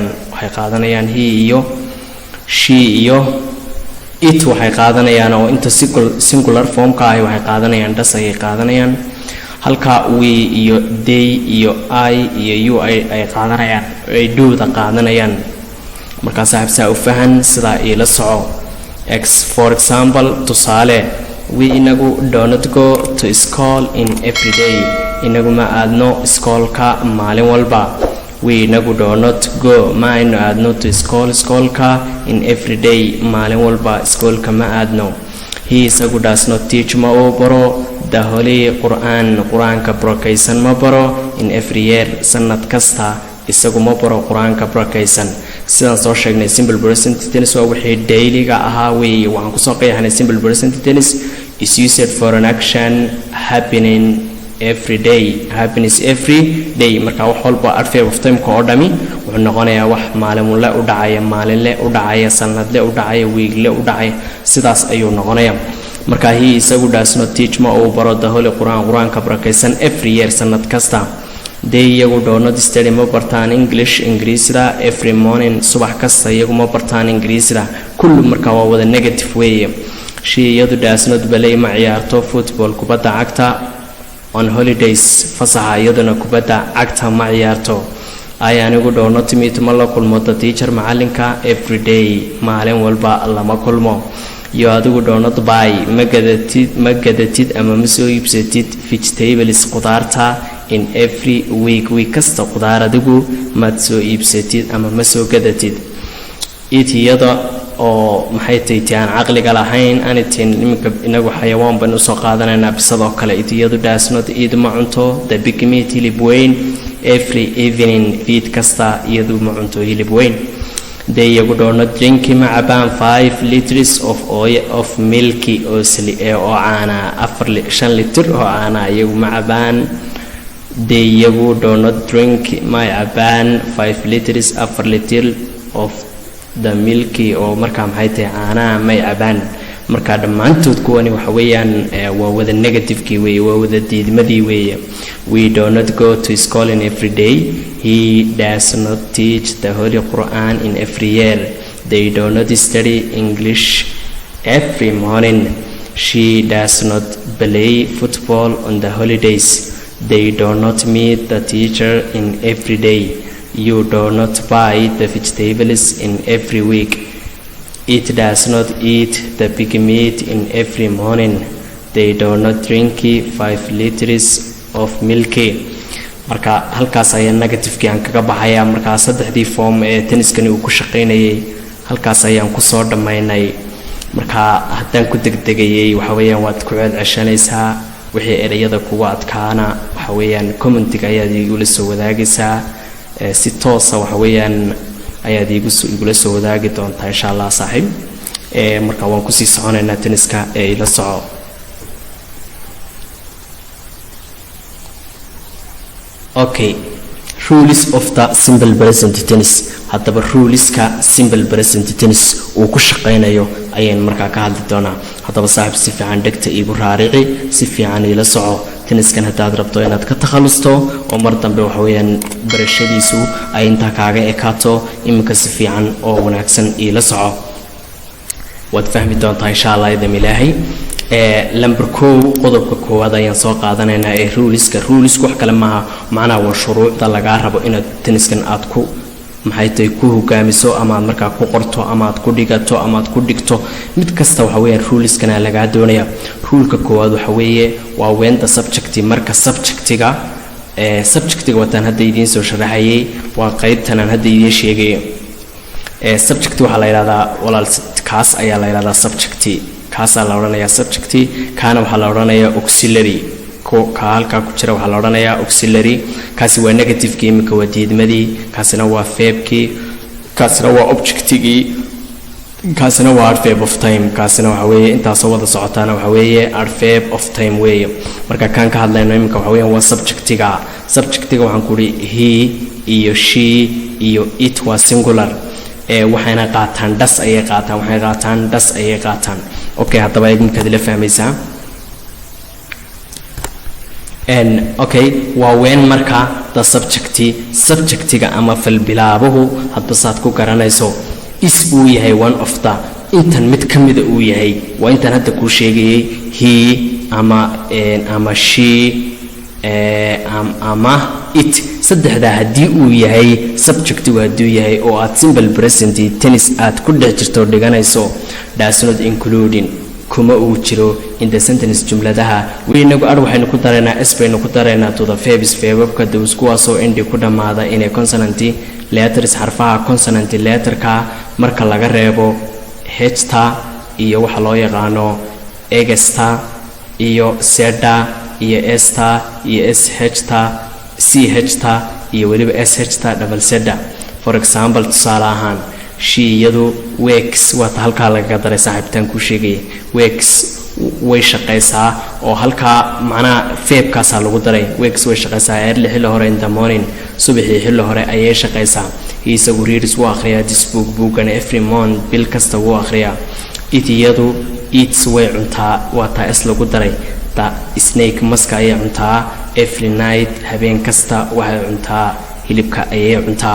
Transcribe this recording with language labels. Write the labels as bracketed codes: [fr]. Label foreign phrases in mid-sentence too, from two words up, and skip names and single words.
[so] waxay qaadanayaan he iyo she iyo it waxay qaadanayaan oo inta singular formka ah waxay qaadanayaan das ayay qaadanayaan. halka we iyo they iyo I iyo you ay qaadanayaan, ay do-da qaadanayaan. marka saaxiib saa u fahan sida ay la soco. [en] for example tusaale, we inagu do not go to school in every day. [so] inagu ma aadno iskoolka maalin walba. we inagu [en] do not go [so] ma aynu aadno [en] to schoolka in every day [so] maalin walba iskoolka ma aadno. he isagu [en] does not teach [so] ma uu baro [en] the holy [so] qur-aanka barakaysan ma baro [en] in every year [so] sanad kasta isagu ma baro qur-aanka barakaysan. sidaan soo sheegnay [en] simple present tense [so] waa wixii dailyga ahaa weeye. waxaan kusoo qeexnay simple present tense [en] is used for an action happening every day, happiness every day. [so] marka wax walba [en] verb of time-ka [so] oo dhami wuxuu noqonayaa wax maalinle u dhacaya, maalinle u dhacaya, sanadle u dhacaya, weegle u dhacaya, sidaas ayuu noqonayaa. marka he isagu [en] does not teach [so] ma uu baro [en] the holy [so] qur-aanka barakaysan [en] every year [so] sanad kasta. they iyagu [en] do not study [so] ma bartaan English ingiriisida [en] every morning [so] subax kasta iyagu ma bartaan ingiriisida. kullu marka waa wada negative weeye. she iyadu [en] does not play [so] ma ciyaarto football kubadda cagta [en] on holidays [so] fasaxa iyaduna kubadda cagta ma ciyaarto. I anigu [en] do not meet [so] ma la kulmo [en] the teacher [so] macalinka [en] every day [so] maalin walba lama kulmo. iyo adigu [en] do not buy [so] ma gadatid ama ma soo iibsatid vegetables qudaarta [en] in every week [so] kasta qudaar adigu ma soo iibsatid ama ma soo gadatid. it iyada oo maxay tahay aan caqliga lahayn anitin iminka inagu xayawaan baan u soo qaadanaynaa bisadoo kale. it iyadu [en] does not eat [so] ma cunto [en] the big meat [so] hilib weyn [en] every evening [so] feed kasta iyadu ma cunto hilib weyn. they iyagu [en] do not drink [so] ma cabaan [en] 5 liters of milk [so] oo caana 5 litir oo caana iyagu ma cabaan. they iyagu [en] do not drink [so] ma cabaan [en] 5 liters [so] 4 litir [en] of the milk [so] oo marka maxay tahay caanaha may cabaan. marka dhammaantood kuwani waxa weeyaan waa wada negative-kii weeye, waa wada diidmadii weeye. [en] we do not go to school in every day. he does not teach the holy Quran in every year. they do not study English every morning. she does not play football on the holidays. they do not meet the teacher in every day. you do not buy the vegetables in every week. It does not eat the pig meat in every morning. They do not drink 5 liters of milk. [so] marka halkaas ayaa negative-kii aan kaga baxayaa. marka saddexdii form ee tenniskani uu ku shaqeynayay halkaas ayaan ku soo dhamaynay. marka haddaan ku degdegayay waxa weeyaan waad ku ceshanaysaa wixii erayada kugu adkaana waxa weeyaan commentiga ayaad igula soo wadaagaysaa si toos ah waxa weeyaan ayaad igula soo wadaagi doontaa [ar] insha Allah [so] saaxiib. marka waan ku sii soconaynaa tenniska ila soco. [en] Okay, rules of the simple present tense. [so] haddaba ruleska [en] simple present tense [so] uu ku shaqeynayo ayaan markaa ka hadli doonaa. haddaba saaxiib si fiican dhegta igu raarici, si fiican ila soco. tenniskan haddaad rabto inaad ka takhalusto oo mar dambe waxa weeyaan barashadiisu ay intaa kaaga ekaato, iminka si fiican oo wanaagsan ila soco. waad fahmi doontaa [ar] insha Allah [so] idin ilaahay. number 2 qodobka koowaad ayaan soo qaadanaynaa ee ruleska wax kale maaha, macnaha waa shuruucda laga rabo inaad tenniskan aad ku maxay tahay ku hogaamiso ama aad markaa ku qorto ama aad ku dhigato ama aad ku dhigto. mid kasta waxa weeyaan ruleskana laga doonaya. ruleka koowaad waxa weeye waa [en] when the subject, [so] marka subjectiga wataan hadda idiin soo sharaxayay, waa qaybtan aan hadda idiin sheegayo. subject waxa la yiraahdaa walaal kaas ayaa la yiraahdaa subject, kaasa la oranayaa subject, kaana waxa la oranayaa auxiliary. ka halka ku jira waxa la oranayaa auxiliary. kaasi waa negative-kii, imika waa diidmadii, kaasina waa verb-kii, kaasina waa object-gii, kaasina waa [en] adverb of time. [so] kaasina waxa weeye intaas wada socotaana waxa weeye [en] adverb of time [so] weeye. marka kan ka hadlayno imika waxa weeye waa subject-ga waxaan ku ri he iyo she iyo it waa singular. waxayna qaataan das ayay qaataan. okay, haddaba idinka la fahmaysaa. okay, waa when marka [en] the subjectiga [so] ama fal bilaabuhu hadba saad ku garanayso is uu yahay [en] one of the, [so] intan mid kamida uu yahay, waa intan hadda ku sheegayay he ama she ama it. saddexda haddii uu yahay subjectigu hadduu yahay oo aad [en] simple present tennis [so] aad ku dhex jirto dhiganayso, [en] does not including [so] kuma uu jiro [en] in the sentence jumladaha. [so] weynagu waxaynu ku dareynaa s baynu ku dareynaa [en] to the verbs [so] verbka those kuwaasoo indi ku dhammaada inay [en] consonant letters [so] xarfaha [en] consonant letterka [so] marka laga reebo h-ta iyo waxa loo yaqaano egesta iyo seda iyo s-ta iyo sh-ta ch-ta iyo weliba sh-ta double seda. [en] for example, [so] tusaale ahaan she iyadu works waa ta halkaa lagaga daray saaxiibtaan ku sheegay. works way shaqaysaa oo halkaa macnaha verbkaasaa lagu daray. [en] works [so] way shaqaysaa [en] early [so] xilli hore [en] in the morning, [so] subaxii xilli hore ayay shaqaysaa. [en] isagu reads [so] wuu akhriyaa [en] this book bookana every morning, [so] bil kasta wuu akhriyaa. it iyadu eats way cuntaa waa ta s lagu daray. [en] the snake [so] maska ayay cuntaa [en] every night, [so] habeen kasta waxay cuntaa hilibka ayay cuntaa.